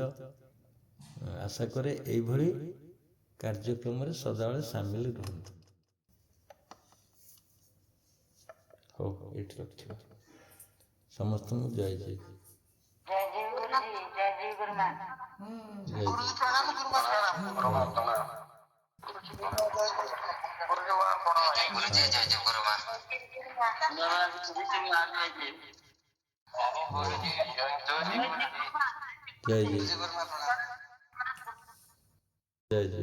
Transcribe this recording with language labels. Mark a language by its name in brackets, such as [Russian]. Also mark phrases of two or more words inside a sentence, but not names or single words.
[Odia] ଆଶା କରେ ଏଇଭଳି କାର୍ଯ୍ୟକ୍ରମରେ ସଦାବେଳେ ସାମିଲ ରୁହନ୍ତୁ। ହଉ, ଏଇଠି ରଖିବା। ସମସ୍ତଙ୍କୁ ଜୟ ଜୟ। ଜୟ ଗୁରୁଜୀ ପ୍ରଣାମ ଗୁରୁମା ପ୍ରଣାମ ଗୁରୁଜୀ ଜୟ ଜୟ ଗୁରୁମା। ଜୟ ଜୟ ଗୁରୁମା ପ୍ରଣାମ। ଜୟ ଜୟ।